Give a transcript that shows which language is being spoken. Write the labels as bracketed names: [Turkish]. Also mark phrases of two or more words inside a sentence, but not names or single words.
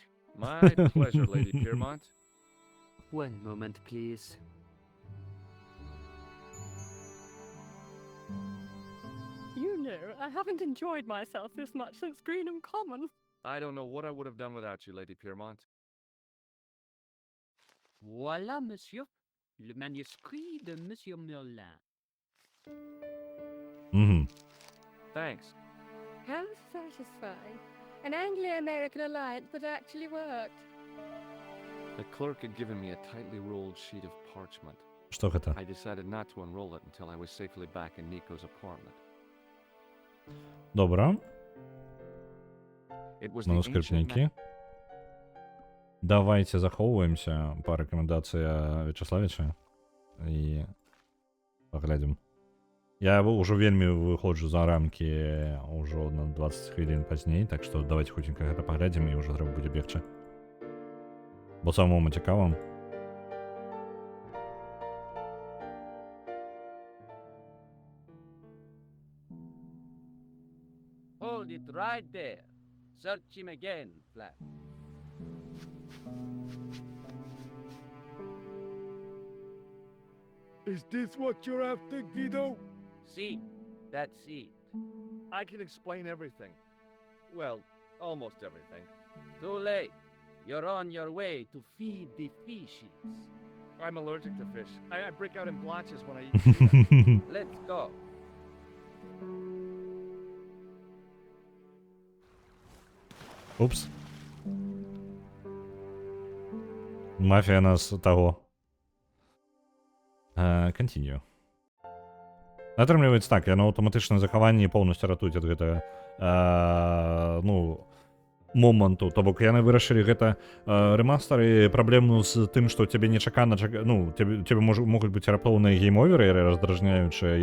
[English] My pleasure, Lady Piermont. One moment, please. You know, I haven't enjoyed myself this much since Greenham Common. I don't know what I would have done without you, Lady Piermont. [French] Voilà, monsieur. Le manuscrit de Monsieur Merlin. [Belarusian] Угу. [English] Thanks. How satisfying. An Anglo-American alliance that actually worked. The clerk had given me a tightly rolled sheet of parchment. [Belarusian] Што гэта? [English] I decided not to unroll it until I was safely back in Nico's apartment. [Belarusian] Добра. [English] It was the ancient [Belarusian] Манускрыптнікі. Давайте захоўваемся па рэкамендацыі Вячаславіча і паглядзім. Я ўжо вельмі выходжу за рамкі ўжо на 20 хвілін пазней, так што давайте хуценька гэта паглядзім і ўжо трэба будзе бегчы. Бо самому цікава. [English] Hold it right there. Search him again, Flap. Is this what you're after, Guido? See, that's it. I can explain everything. Well, almost everything. Too late. You're on your way to feed the fishes. I'm allergic to fish. I break out in blotches when I eat tuna. Let's go. [Belarusian] Упс. Мафія нас того. [English] Continue. [Belarusian] Атрымліваецца так, яно аўтаматычнае захаванне поўнасцю ратуюць ад гэтага ну, моманту. То бок яны вырашылі гэта рэмастары праблему з тым, што цябе нечакана ну, цябе могуць быць раптоўныя гейм-оверы раздражняючыя.